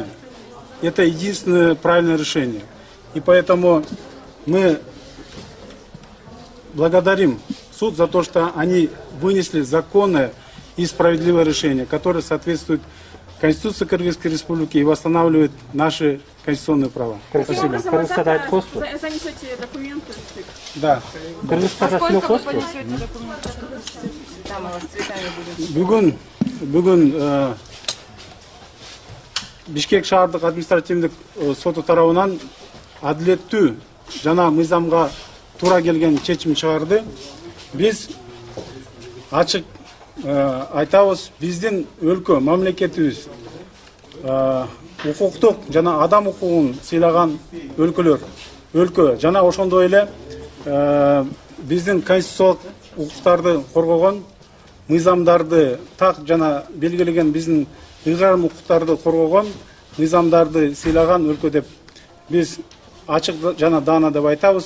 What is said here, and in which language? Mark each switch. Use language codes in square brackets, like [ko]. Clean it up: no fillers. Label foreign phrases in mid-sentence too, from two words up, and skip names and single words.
[ru] Это единственное правильное решение. И поэтому мы благодарим суд за то, что они вынесли законное и справедливое решение, которое соответствует Конституции Кыргызской Республики и восстанавливает наши конституционные права. Спасибо. Занесете документы? Да. Сколько вы понесете документы? Там мы вас цветами будем. [ky] Бүгін Бишкек шаардык административдик соту тарабынан адилеттүү жана мыйзамга туура келген чечим чыгарды. Биз ачык айтабыз, биздин өлкө, мамлекетибиз укуктук жана адам укугун сыйлаган өлкө жана ошондой эле биздин конституциялык укуктарды коргогон, мыйзамдарды так жана белгилеген биздин ыйгарым укуктарды коргогон, мыйзамдарды сыйлаган өлкө деп биз ачык жана даана деп айтабыз.